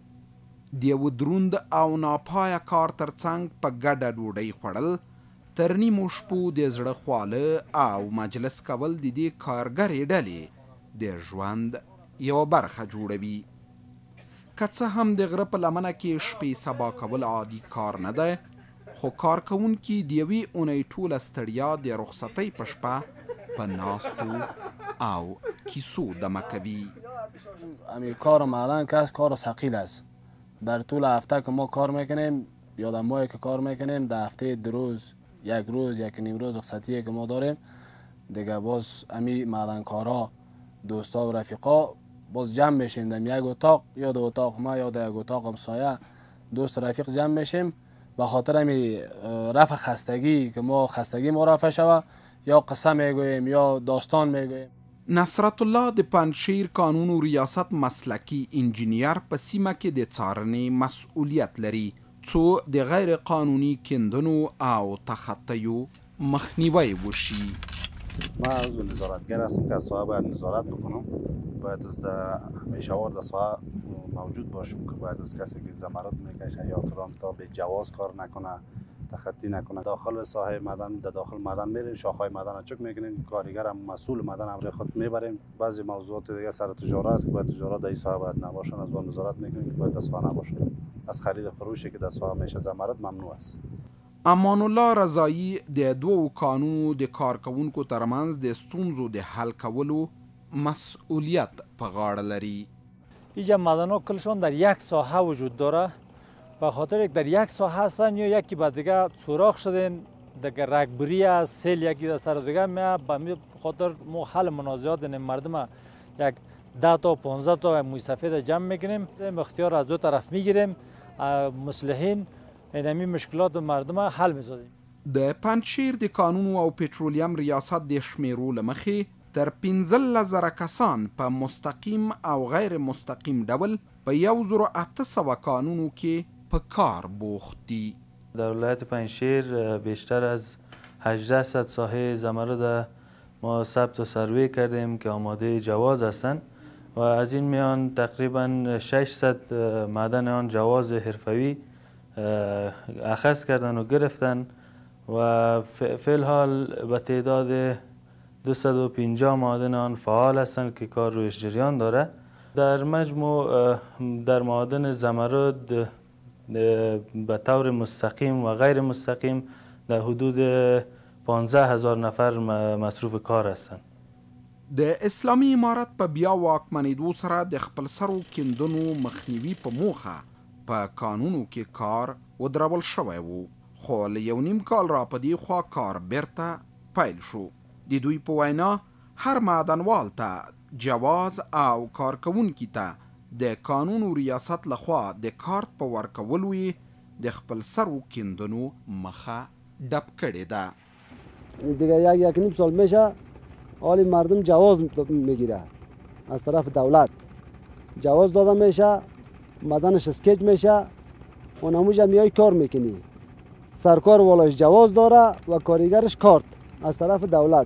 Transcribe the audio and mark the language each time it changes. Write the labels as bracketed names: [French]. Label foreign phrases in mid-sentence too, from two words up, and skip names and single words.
[Pashto] د یو دروند او ناپایه کار ترڅنګ په ګډه ډوډۍ خوړل تر نیمو شپو د زړه خواله او مجلس کول د دې کارګرې ډلې د ژوند یوه برخه جوړوي. که څه هم د غره په لمنه کې شپې سبا کول عادي کار نه دی، خو کارکوونکي د یوې اونۍ ټوله ستړیا د رخصتۍ په شپه په ناستو او کیسو دمه کوي. [Persian] همین کار معدن که کار ثقیل است. در طول هفته که ما کار میکنیم یا در ماهی که کار میکنیم، در هفته 2 روز 1 روز 1.5 روز رخصتی که ما داریم دیگه، باز همین معدنکارا دوستا و رفیقا باز جمع میشیم در یک اتاق، یا 2 اتاق ما یا در 1 اتاق همسایه دوست رفیق جمع میشیم به خاطر همین رفع خستگی که ما خستگی ما رفع شوه، یا قصه میگوییم یا داستان میگوییم. [Pashto] نصرت الله د پنجشیر قانون و ریاست مسلکی انجینیر په سیمه کې د څارنې مسئولیت لري څو د غیر قانوني کیندنو او تخطیو مخنیوی وشي. [Persian] من از نظارتگر هستم که از ساحه باید نظارت بکنم. باید از همیشه وارد ساحه موجود باشم که باید از کسی که زمرد میکشه یا کدام تا به جواز کار نکنه، تخطی نکنه. داخل ساحه معدن داخل معدن میریم، شاخهای معدن چک میکنیم، کارگر هم مسئول معدن هم خود میبریم. بعضی موضوعات دیگه سر تجاره است که باید تجاره در این ساحه باید نباشن، از با نظارت میکنیم که باید دستگاه نباشن. از خرید فروشی که در ساحه میشه زمرد ممنوع است. [Pashto] امان الله رضایی د 2 قانونو د کارکوونکو ترمنځ د ستونزو د حل کولو مسئولیت په غاړه لري. [Persian] اینجا معدن‌ها کلشان در یک ساحه وجود داره، به خاطر در یک ساحه هستن یا یکی به دیگه سوراخ شدن، دیگه رگبری است، سیل یکی در سر دیگه میاد. به خاطر ما حل منازعات مردم یک 10 تا 15 تا موی سفید جمع میکنیم، اختیار از 2 طرف میگیریم، مصلحین اینمی مشکلات مردم حل میسازیم. [Pashto] د پنجشیر د قانون او پټرولیم ریاست د شمیرو لمخې تر 15,000 کسان په مستقیم او غیر مستقیم ډول په 1800 قانونو کې په کار بوخت دي. [Persian] در ولایت پنجشیر بیشتر از 1800 ساحه زمرد ما ثبت و سروی کردیم که آماده جواز هستند و از این میان تقریبا 600 معدن آن جواز حرفوی اخذ کردن و گرفتن و فعل حال به تعداد 250 معادن آن فعال هستند که کار رویش جریان داره. در مجموع در معادن زمرد به طور مستقیم و غیر مستقیم در حدود 15,000 نفر مصروف کار هستند. [Pashto] د اسلامي امارت په بیا واکمنېدو سره د خپلسرو کیندنو مخنیوي په موخه په قانونو کې کار ودرول شوی و، خو له 1.5 کال را په دې خوا کار بیرته پیل شو. د دوی په وینا هر معدنوال ته جواز او کارکوونکي ته د قانون و ریاست لخوا د کارت په ورکولو یې د خپل سر و کیندنو مخه ډپ کړې ده. [Persian] دیگه یک نیم سال میشه حالی مردم جواز میگیره از طرف دولت، جواز داده میشه، مدنش اسکیج میشه و نموجه میای کار میکنی. سرکار والاش جواز داره و کارگرش کارت از طرف دولت.